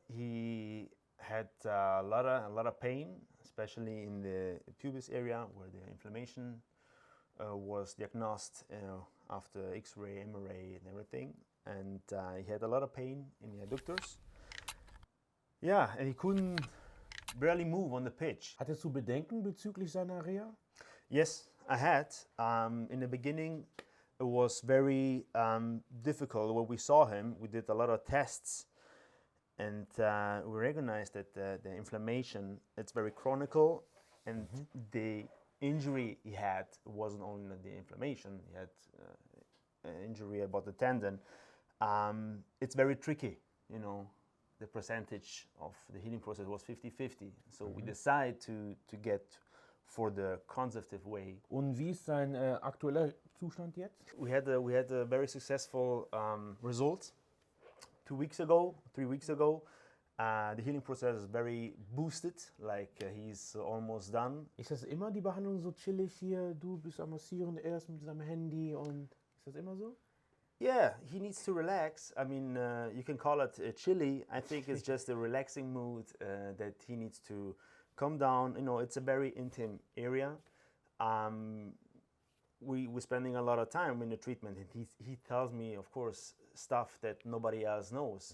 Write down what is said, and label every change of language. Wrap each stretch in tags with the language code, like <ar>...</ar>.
<en>He had a lot of pain, especially in the pubis area where the inflammation was diagnosed after X-ray, MRI, and everything. And he had a lot of pain in the adductors. Yeah, and he couldn't barely move on the pitch.</en> <de>Hattest du Bedenken bezüglich seiner Reha?</de> <en>Yes, I had. In the beginning, it was very difficult. When we saw him, we did a lot of tests. And we recognized that the inflammation, it's very chronic, and the injury he had wasn't only the inflammation, he had an injury about the tendon. It's very tricky, you know, the percentage of the healing process was 50-50. So we decided to get for the conservative way.</en> <de>Und wie ist sein aktueller Zustand jetzt?</de> <en>We had a very successful result. 3 weeks ago. The healing process is very boosted, like he's almost done.</en> <de>Ist das immer die Behandlung so chillig hier? Du bist am Massieren, er ist mit seinem Handy, und ist das immer so?</de> <en>Yeah, he needs to relax. I mean, you can call it chilly. I think it's just a relaxing mood that he needs to calm down. You know, it's a very intimate area. We're spending a lot of time in the treatment, and he tells me, of course, stuff that nobody else knows.</en>